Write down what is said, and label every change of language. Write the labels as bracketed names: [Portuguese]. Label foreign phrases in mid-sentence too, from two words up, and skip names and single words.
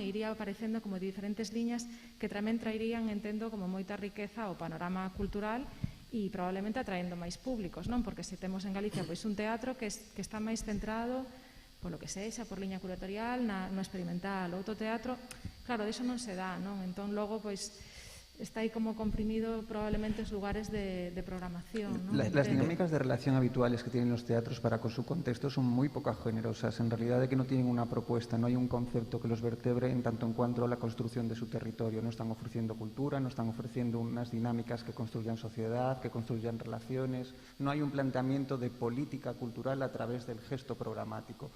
[Galician] E iría aparecendo como diferentes liñas que tamén traerían, entendo, como moita riqueza ao panorama cultural e probablemente atraendo máis públicos, non? Porque se temos en Galicia pois un teatro que está máis centrado polo que sexa, por liña curatorial, no experimental, outro teatro, claro, diso non se dá, non? Entón, logo, pois, está aí como comprimido probablemente os lugares de programación, [Spanish] ¿no? Las dinámicas de relación habituales que tienen los teatros para con su contexto son muy poco generosas, en realidad de que no tienen una propuesta, no hay un concepto que los vertebre en tanto en cuanto a la construcción de su territorio, no están ofreciendo cultura, no están ofreciendo unas dinámicas que construyan sociedad, que construyan relaciones, no hay un planteamiento de política cultural a través del gesto programático.